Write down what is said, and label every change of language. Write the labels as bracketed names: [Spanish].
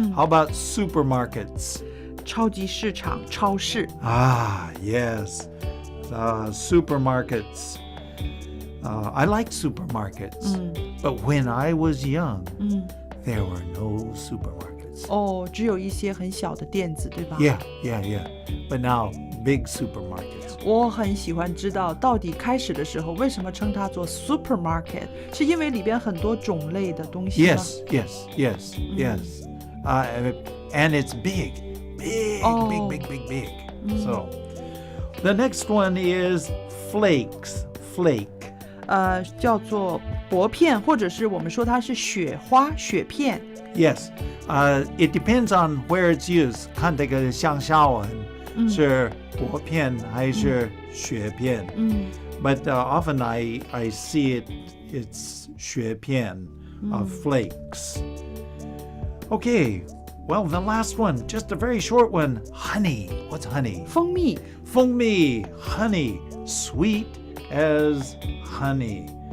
[English] How about supermarkets? [Chinese] 超级市场、超市。 [English] Ah, yes. Supermarkets. I like supermarkets. But when I was young, there were no supermarkets. [Chinese] 哦，只有一些很小的店子，对吧？ [English] Yeah. But now, big supermarkets. [Chinese] 我很喜欢知道，到底开始的时候为什么称它做 supermarket， 是因为里边很多种类的东西吗？ [English] Yes. and it's big, big, Oh. big, big, big, big. So the next one is flakes, flake. [Chinese] 叫做薄片，或者是我们说它是雪花、雪片。 [English] Yes, it depends on where it's used. [Chinese] 看这个香蕉文是薄片还是雪片。 [English] But often I see it's 雪片 of flakes. Okay, well, the last one, just a very short one. Honey. What's honey? [Chinese] 蜂蜜， [English] Fengmi, honey, sweet as honey.